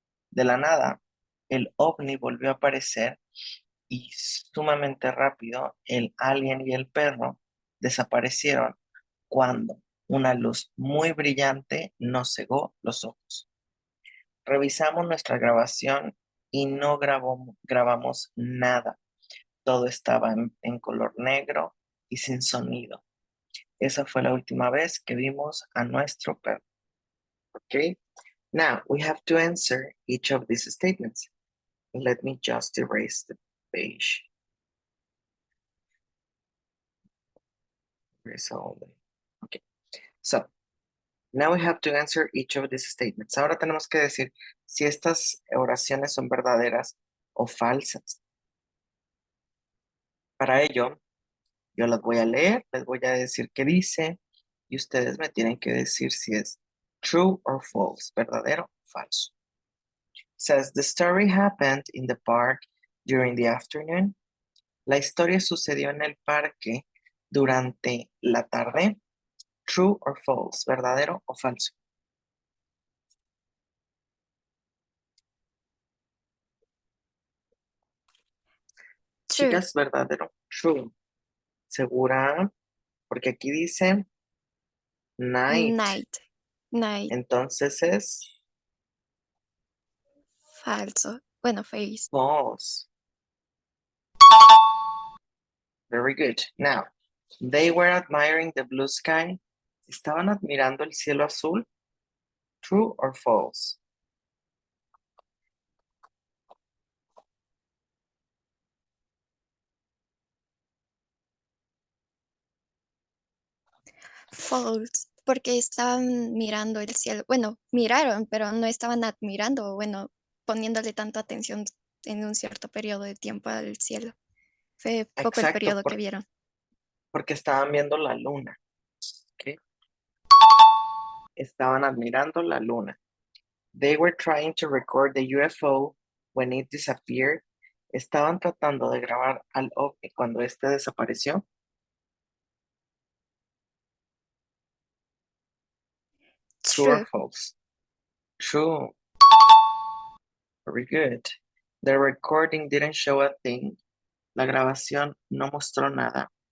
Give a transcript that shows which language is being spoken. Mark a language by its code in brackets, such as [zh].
[es] De la nada, el ovni volvió a aparecer y sumamente rápido el alien y el perro desaparecieron cuando una luz muy brillante nos cegó los ojos. Revisamos nuestra grabación y no grabamos nada. Todo estaba en color negro y sin sonido. Esa fue la última vez que vimos a nuestro perro. Okay? [en] Now we have to answer each of these statements. Let me just erase the page. Erase all the- Okay. So now we have to answer each of these statements. [es] Ahora tenemos que decir si estas oraciones son verdaderas o falsas. Para ello, yo las voy a leer, les voy a decir qué dice y ustedes me tienen que decir si es [en] true or false, [es] verdadero o falso. [en] Says the story happened in the park during the afternoon. [es] La historia sucedió en el parque durante la tarde. [en] True or false, [es] verdadero o falso. [en] True. [es] Chicas, verdadero. True. ¿Segura? Porque aquí dice night. [en] Night. Night. [es] Entonces es Falso. Bueno, face. [en] false. Very good. Now, they were admiring the blue sky. [es] ¿Estaban admirando el cielo azul? [en] True or false? False. [es] Porque estaban mirando el cielo. Bueno, miraron, pero no estaban admirando, bueno, poniéndole tanta atención en un cierto periodo de tiempo al cielo. Fue poco el Exacto, periodo que vieron. porque estaban viendo la luna. ¿Ok? Estaban admirando la luna. [en] They were trying to record the UFO when it disappeared. [es] Estaban tratando de grabar al ovni cuando este desapareció. [en] True or True. false? True. Very good. The recording didn't show a thing. [es] La grabación no mostró nada.